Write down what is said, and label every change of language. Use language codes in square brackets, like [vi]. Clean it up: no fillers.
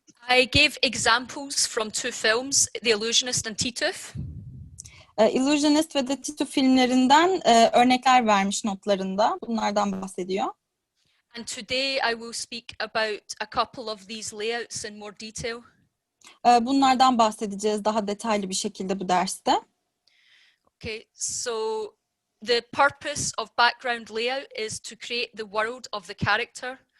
[en] I gave examples from 2 films, The Illusionist and Tituf. [tr] Illusionist ve The Tituf filmlerinden örnekler vermiş notlarında. Bunlardan bahsediyor. [en] And today I will speak about a couple of these layouts in more detail. [tr] Bunlardan bahsedeceğiz daha detaylı bir şekilde bu derste. [en] Okay, so the purpose of background layout is to create the world of the character.